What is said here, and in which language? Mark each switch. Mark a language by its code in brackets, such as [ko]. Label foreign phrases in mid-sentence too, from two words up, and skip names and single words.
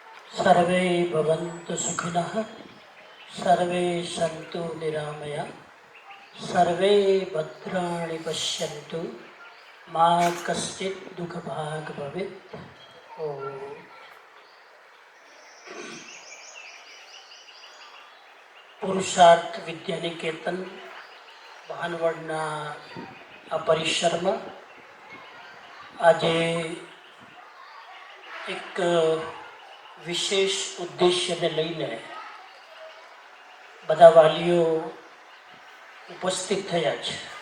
[sa] सर्वे भवन्तु सुखिनः, सर्वे सन्तु निरामया, सर्वे भद्राणि पश्यन्तु, मा कश्चित् दुःखभाग् भवेत्। ओम। [gu] પુરુષાર્થ વિદ્યાનિકેતન ભાનવડના આ પરિસરમાં આજે એક વિશેષ ઉદ્દેશ્યને લઈને બધા વાલીઓ ઉપસ્થિત થયા છે.